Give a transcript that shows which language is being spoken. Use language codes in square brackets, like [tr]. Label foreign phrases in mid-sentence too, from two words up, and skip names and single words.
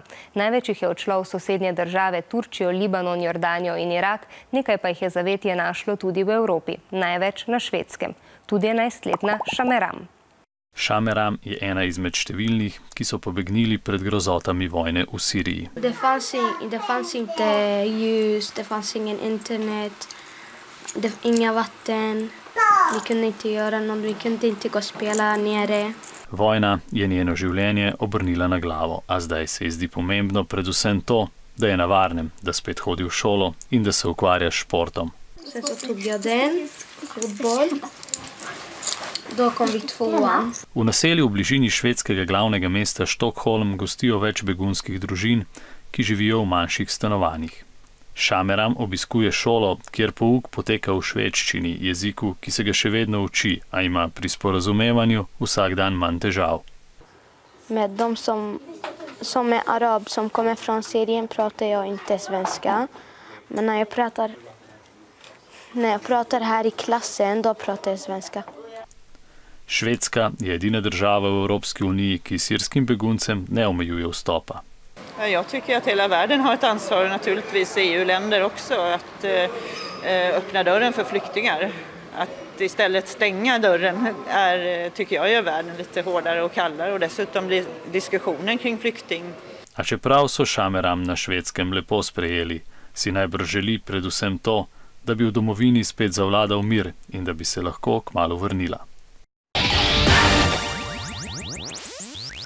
[sl] Največ jih je odšlo v sosednje države Turčijo, Libanon, Jordanijo in Irak, nekaj pa jih je zavetje našlo tudi v Evropi, največ na Švedskem. Tudi 11-letna Shameram. Shameram je ena izmed številnih, ki so pobegnili pred grozotami vojne v Siriji. [sv] Det fanns inte ljus, det fanns ingen internet, inga vatten, vi kunde inte göra något, vi kunde inte gå och spela nere. [sl] Vojna je njeno življenje obrnila na glavo, a zdaj se ji zdi pomembno predvsem to, da je na varnem, da spet hodi v šolo in da se ukvarja s športom. V naselju v bližini švedskega glavnega mesta Stockholm gostijo več begunskih družin, ki živijo v manjših stanovanjih. Shameram obiskuje šolo, kjer pouk poteka v švedščini, jeziku, ki se ga še vedno uči, a ima pri sporazumevanju vsak dan manj težav. [sv] Med dem som är arab, som kommer från Syrien, pratar jag inte svenska. Men när jag pratar här i klassen, då pratar jag svenska. [sl] Švedska je edina država v Evropski uniji, ki sirskim beguncem ne omejuje vstopa. [sv] Jag tycker att hela världen har ett ansvar, naturligtvis EU-länder också, att öppna dörren för flyktingar. Att istället stänga dörren tycker jag gör världen lite hårdare och kallare, och dessutom blir diskussionen kring flykting. [sl] A čeprav so Shameram na Švedskem lepo sprejeli, si najbrž želi predvsem to, da bi v domovini spet zavladal mir in da bi se lahko kmalu vrnila.